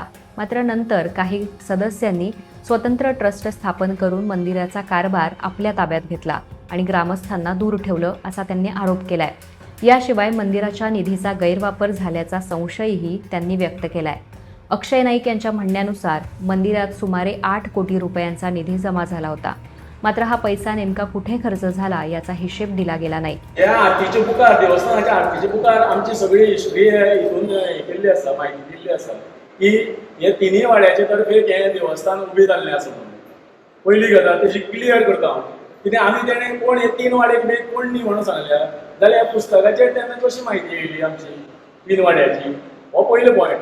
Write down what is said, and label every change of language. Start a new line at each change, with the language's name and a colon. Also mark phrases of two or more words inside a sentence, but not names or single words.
Marathi: मात्र नंतर काही सदस्यांनी स्वतंत्र ट्रस्ट स्थापन करून मंदिराचा कारभार आपल्या ताब्यात घेतला आणि ग्रामस्थांना दूर ठेवलं असा त्यांनी आरोप केलाय. याशिवाय मंदिराच्या निधीचा गैरवापर झाल्याचा संशयही त्यांनी व्यक्त केलाय. अक्षय नाईक यांच्या म्हणण्यानुसार मंदिरात सुमारे 8 कोटी रुपयांचा निधी जमा झाला होता. मात्र हा पैसा नेमका कुठे खर्च झाला याचा हिशेब दिला गेला नाही.
Konkani: या आरतीचे बुकार, देवस्थानाच्या आरतीचे बुकार आमची सगळी हिस्ट्री हितून हे केल्ली आसा, माहिती दिल्ली आसा की हे तिनूय वाड्याचे तर्फे हे देवस्थान उबें जाल्लें आसा म्हणून. पयली गजाल तेजी क्लियर करता हांव, कित्याक आमी तेणें कोण हे 3 वाडे कितें कोण न्ही म्हणून सांगल्या जाल्यार ह्या पुस्तकाचेर तेन्ना कशी म्हायती येयली आमची 3 वाड्याची, हो पयलो पॉयंट.